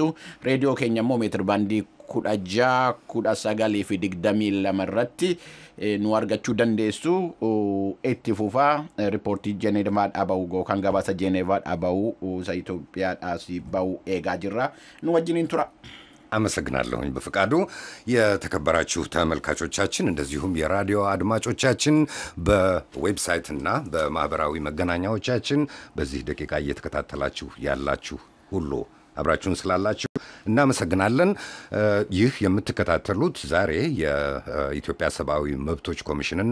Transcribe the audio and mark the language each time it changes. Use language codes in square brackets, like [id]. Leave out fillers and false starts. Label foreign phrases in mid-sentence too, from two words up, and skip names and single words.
[om] Reediyoo keenya immoo meetir baandii 16 fi 22 irratti nu argachuu dandeessu. Itti fufaa riippoortii Jeneevaadhaa bahu kan gabaasa Jeneevaadhaa bahu isa Itoophiyaadhaas bahu eegaa jirra. Nu wajjiniin tura. [am] አመሰግናለሁኝ በፍቃዱ። የተከበራችሁ ተመልካቾቻችን እንደዚሁም የራዲዮ አድማጮቻችን በዌብሳይትና በማህበራዊ መገናኛዎቻችን በዚህ ደቂቃ እየተከታተላችሁ ያላችሁ ሁሉ አብራችሁን ስላላችሁ እናመሰግናለን። ይህ የምትከታተሉት ዛሬ የኢትዮጵያ ሰብአዊ መብቶች ኮሚሽንና